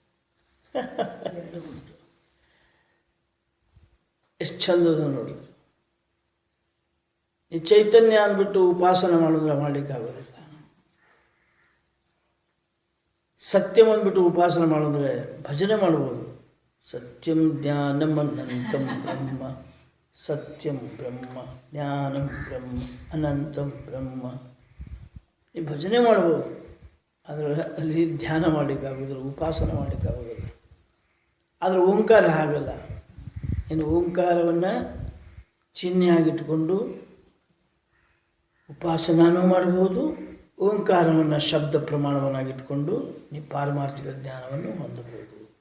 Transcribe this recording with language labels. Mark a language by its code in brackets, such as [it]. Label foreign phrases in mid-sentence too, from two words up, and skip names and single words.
[kn] ಎಷ್ಟು ಚಂದದ ನೋಡ್ರಿ. ಈ ಚೈತನ್ಯ ಅಂದ್ಬಿಟ್ಟು ಉಪಾಸನೆ ಮಾಡಿದ್ರೆ ಮಾಡಲಿಕ್ಕಾಗೋದಿಲ್ಲ. ಸತ್ಯಂ ಅಂದ್ಬಿಟ್ಟು ಉಪಾಸನೆ ಮಾಡಿದ್ರೆ ಭಜನೆ ಮಾಡ್ಬೋದು. [sa] ಸತ್ಯಂ ಜ್ಞಾನಂ ಅನಂತಂ ಬ್ರಹ್ಮ, ಸತ್ಯಂ ಬ್ರಹ್ಮ ಜ್ಞಾನಂ ಬ್ರಹ್ಮ ಅನಂತಂ ಬ್ರಹ್ಮ, [kn] ಈ ಭಜನೆ ಮಾಡ್ಬೋದು. ಆದರೆ ಅಲ್ಲಿ ಧ್ಯಾನ ಮಾಡಲಿಕ್ಕಾಗೋದಿಲ್ಲ, ಉಪಾಸನೆ ಮಾಡಲಿಕ್ಕಾಗೋದಿಲ್ಲ. ಆದರೆ ಓಂಕಾರ ಹಾಗಲ್ಲ. ಇನ್ನು ಓಂಕಾರವನ್ನು ಚಿಹ್ನೆಯಾಗಿಟ್ಟುಕೊಂಡು ಉಪಾಸನಾನೂ ಮಾಡ್ಬೋದು, ಓಂಕಾರವನ್ನು ಶಬ್ದ ಪ್ರಮಾಣವನ್ನಾಗಿಟ್ಕೊಂಡು ನೀವು ಪಾರಮಾರ್ಥಿಕ ಜ್ಞಾನವನ್ನು ಹೊಂದಬಹುದು.